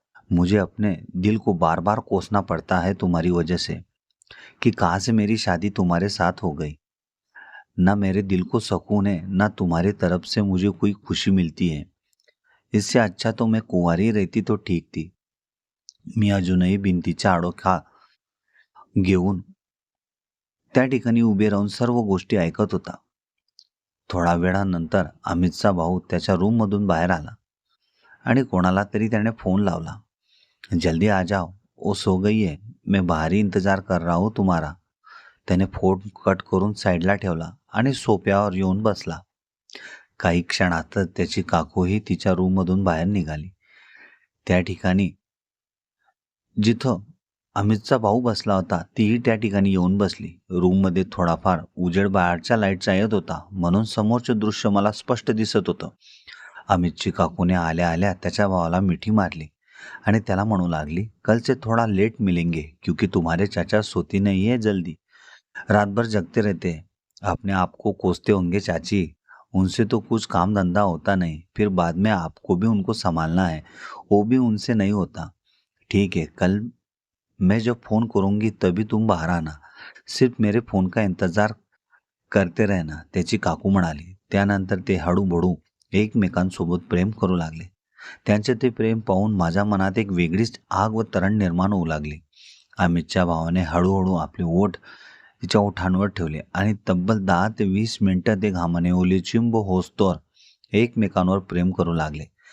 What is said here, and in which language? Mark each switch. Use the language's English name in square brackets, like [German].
[Hindi] मुझे अपने दिल को बार बार कोसना पड़ता है तुम्हारी वजह से कि कहाँ से मेरी शादी तुम्हारे साथ हो गई. ना मेरे दिल को सुकून है, ना तुम्हारी तरफ से मुझे कोई खुशी मिलती है. इससे अच्छा तो मैं कुंवारी रहती तो ठीक थी. [Marathi] मी अजूनही भिंतीचा आडोखा घेऊन त्या ठिकाणी उभे राहून सर्व गोष्टी ऐकत होता. थोडा वेळानंतर अमितचा भाऊ त्याच्या रूममधून बाहेर आला आणि कोणाला तरी त्याने फोन लावला. [Hindi] जल्दी आ जाओ, वो सो गई है, मैं बाहर ही इंतजार कर रहा हूँ तुम्हारा. [Marathi] त्याने फोन कट करून साईडला ठेवला आणि सोफ्यावर येऊन बसला. काही क्षणातच त्याची काकूही तिच्या रूममधून बाहेर निघाली. त्या ठिकाणी जिथं अमितचा भाऊ बसला होता तीही त्या ठिकाणी येऊन बसली. रूममध्ये थोडाफार उजेड बाहेरच्या लाईटचा येत होता, म्हणून समोरचे दृश्य मला स्पष्ट दिसत होतं. अमितची काकूने आल्या आल्या त्याच्या भावाला मिठी मारली आणि त्याला म्हणू लागली, [Hindi] कल से थोड़ा लेट मिलेंगे क्योंकि तुम्हारे चाचा सोती नहीं है जल्दी. रात भर जगते रहते हैं, अपने आप को कोसते होंगे चाची. उनसे तो कुछ काम धंधा होता नहीं, फिर बाद में आपको भी उनको संभालना है, वो भी उनसे नहीं होता. ठीक है, कल मैं जब फ़ोन करूँगी तभी तुम बाहर आना. सिर्फ मेरे फ़ोन का इंतज़ार करते रहना, [Marathi] त्याची काकू म्हणाली. त्यानंतर ते हळूहळू एकमेकांसोबत प्रेम करू लागले. त्यांचे ते प्रेम पाहून माझ्या मनात एक वेगळीच आग व तरण निर्माण होऊ लागली. अमितच्या भावाने हळूहळू आपले ओठ तिच्या ओठांवर ठेवले आणि तब्बल 10 ते 20 मिनिटं ते घामाने ओले चिंब होस्तोवर एकमेकांवर प्रेम करू लागले.